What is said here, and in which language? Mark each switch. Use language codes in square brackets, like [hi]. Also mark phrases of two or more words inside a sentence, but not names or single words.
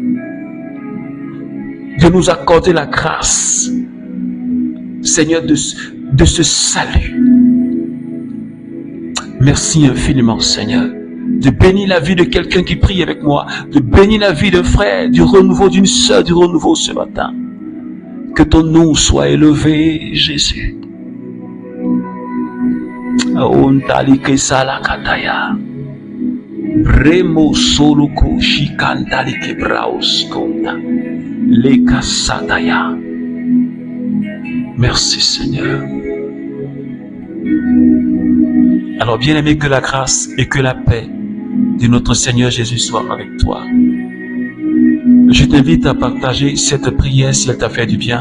[fr] De nous accorder la grâce, Seigneur, de ce salut. Merci infiniment, Seigneur, de bénir la vie de quelqu'un qui prie avec moi, de bénir la vie d'un frère, du renouveau, d'une sœur, du renouveau ce matin. Que ton nom soit élevé, Jésus. Bremo soluko shikandali kebraos konda leka sataya. Merci Seigneur. Alors bien-aimé, que la grâce et que la paix de notre Seigneur Jésus soient avec toi. Je t'invite à partager cette prière si elle t'a fait du bien.